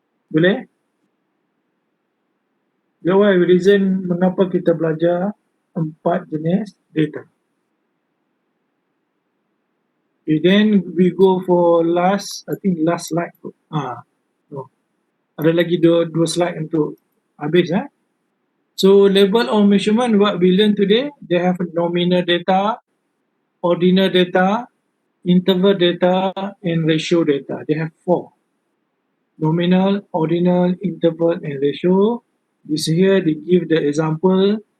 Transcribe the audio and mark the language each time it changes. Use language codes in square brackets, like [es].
[ms] Boleh? [en] That's why reason [ms] mengapa kita belajar 4 jenis data. [en] Okay, then we go for last, I think last slide. No. [ms] Ada lagi dua slide untuk habis. [en] So level of measurement, what we learn today, they have nominal data, ordinal data, interval data, and ratio data. They have 4. Nominal, ordinal, interval, and ratio. This here, they give the example.